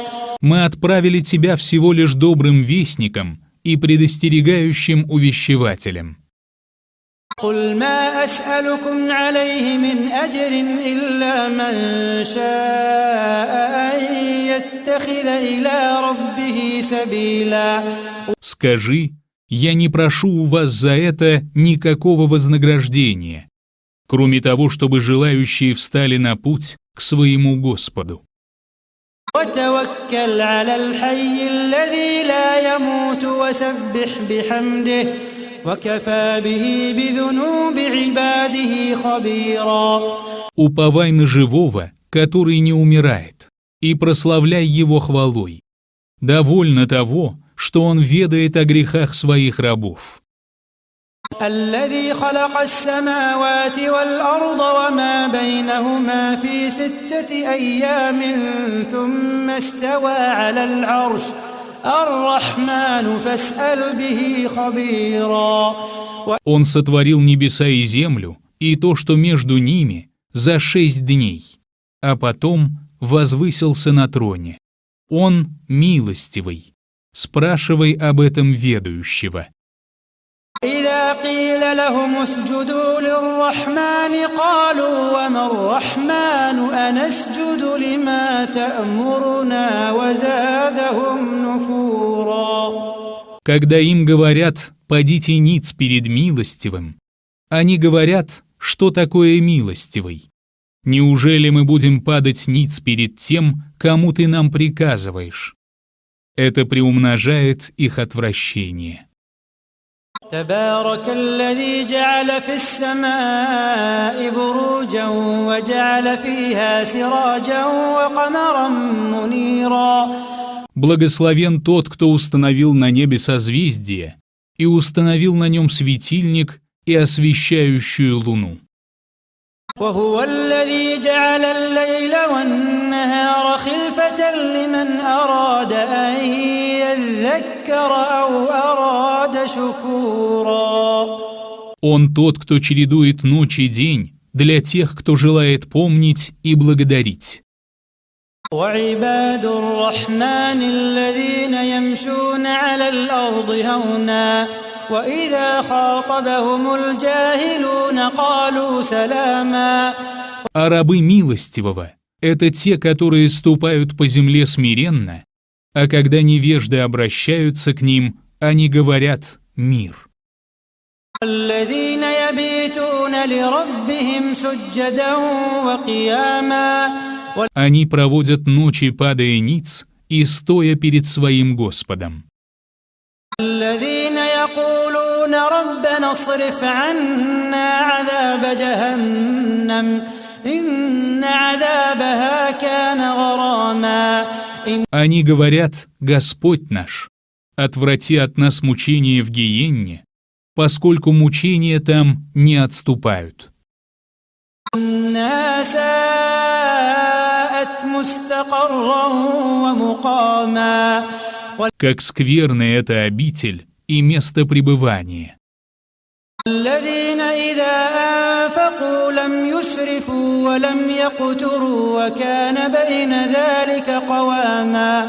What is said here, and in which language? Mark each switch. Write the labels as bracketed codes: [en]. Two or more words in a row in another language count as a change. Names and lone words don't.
[ru] Мы отправили тебя всего лишь добрым вестником и предостерегающим увещевателем. [ar] قل ما أسألكم عليه من أجر إلا من شاء أن يتخذ إلى ربه سبيلا. [ru] Скажи, я не прошу у вас за это никакого вознаграждения, кроме того, чтобы желающие встали на путь к своему Господу. [ar] وتوكل على الحي الذي لا يموت وسبح بحمده وكفى به بذنوب عباده خبيرا. [ru] Уповай на живого, который не умирает, и прославляй его хвалой. Довольно того, что он ведает о грехах своих рабов. [ar] الذي خلق السماوات والأرض وما بينهما في 6 أيام ثم استوى على العرش الرحمن فاسأل به خبيرا. [ru] Он сотворил небеса и землю, и то, что между ними, за 6 дней, а потом возвысился на троне. Он милостивый. Спрашивай об этом ведающего. [ar] إذا قيل لهم اسجدوا للرحمن قالوا وما الرحمن أنسجد لما تأمرنا وزادهم نفورا. [ru] Когда им говорят «падите ниц перед милостивым», они говорят, что такое милостивый. Неужели мы будем падать ниц перед тем, кому ты нам приказываешь? Это приумножает их отвращение. [ar] تبارك الذي جعل في السماء بروجا وجعل فيها سراجا وقمرا منيرا. [ru] Благословен тот, кто установил на небе созвездие и установил на нем светильник и освещающую луну. [ar] وهو الذي جعل الليل والنهار خلفة لمن أراد أن يذكر أو أراد شكورا. [ru] Он тот, кто чередует ночь и день для тех, кто желает помнить и благодарить. [ar] وعباد الرحمن الذين يمشون على الأرض هونا وإذا خاطبهم الجاهلون قالوا سلاما. [ru] А рабы милостивого – это те, которые ступают по земле смиренно, а когда невежды обращаются к ним, они говорят «мир». [ar] الذين يبيتون لربهم سجدا وقياما. [ru] Они проводят ночи, падая ниц и стоя перед своим Господом. [ar] الذين يقولون ربنا اصرف عنا عذاب جهنم إن عذابها كان غراما. [ru] Они говорят «Господь наш, отврати от нас мучения в гиенне, поскольку мучения там не отступают. [ar] إنها ساءت مستقرا ومقاما. [ru] Как скверна эта обитель и место пребывания. [ar] الذين إذا أنفقوا لم يسرفوا ولم يقتروا وكان بين ذلك قواما.